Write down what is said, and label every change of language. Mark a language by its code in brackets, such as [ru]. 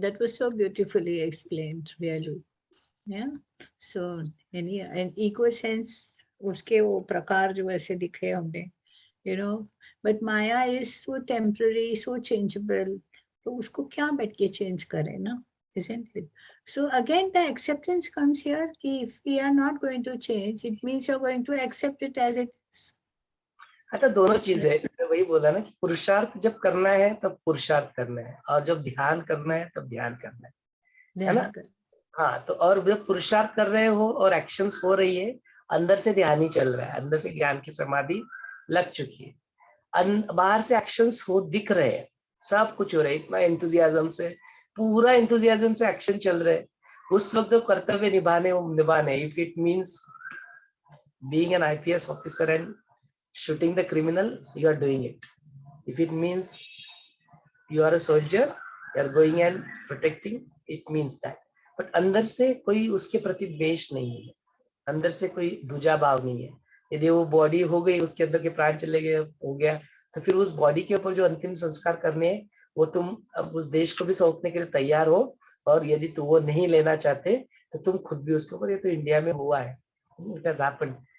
[en] That was so beautifully explained, really. Yeah. So, any an eco sense, [hi] उसके वो प्रकार जो ऐसे दिखे हमने, [en] you know, but Maya is so temporary, so changeable. [hi] तो उसको क्या बैठ के change करें ना, [en] isn't it? So again the acceptance comes here कि if we are not going to change, it means you're going to accept it as it is. [hi] हाँ, तो दोनों चीजें मैंने वही बोला ना कि पुरुषार्थ जब करना है तब पुरुषार्थ करना है, और जब ध्यान करना है तब ध्यान करना है ना? ध्यान कर, हाँ, तो और जब पुरुषार्थ कर रहे हो और एक्शंस हो रही है, अंदर से ध्यान ही चल रहा है, अंदर से ज्ञान की समाधि लग चुकी है, बाहर से एक्शंस हो दिख रहे हैं, सब कुछ हो रहा है, इतना एंथुजियाज्म से, पूरा एंथुजियाज्म से एक्शन चल रहे हैं। उस वक्त जो कर्तव्य निभाने, [en] If it means being an IPS officer and shooting the criminal, you are doing it. If it means you are a soldier, you are going and protecting, it means that. [hi] But अंदर से कोई उसके प्रति द्वेष नहीं है, अंदर से कोई दूजा भाव नहीं है। यदि वो बॉडी हो गई, उसके अंदर के प्राण चले गए, हो गया, तो फिर उस बॉडी के ऊपर जो अंतिम संस्कार करने हैं, वो तुम अब उस देश को भी सौंपने के लिए तैयार हो, और यदि तुम वो नहीं लेना चाहते तो तुम खुद भी उसके ऊपर, ये तो इंडिया में हुआ है, [en] It has happened.